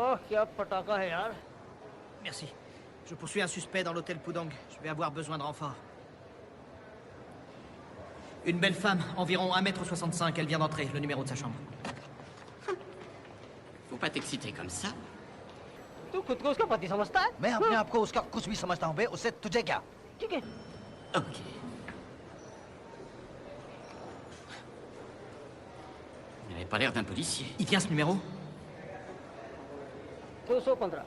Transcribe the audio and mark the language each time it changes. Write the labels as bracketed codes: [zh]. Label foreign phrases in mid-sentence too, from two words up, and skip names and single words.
[hi] क्या पटाखा है यार? [fr] Merci. Je poursuis un suspect dans l'hôtel Pudong. Je vais avoir besoin de renfort. Une belle femme, environ 1m65. Elle vient d'entrer, le numéro de sa chambre. Faut pas t'exciter comme ça. [hi] तू खुद को उसका पति समझता है? मैं अपने आप को उसका कुछ भी समझता हूँ बे, उससे तुझे क्या? ठीक है। [fr] Ok. Il avait pas l'air d'un policier. Il tient ce numéro? 215.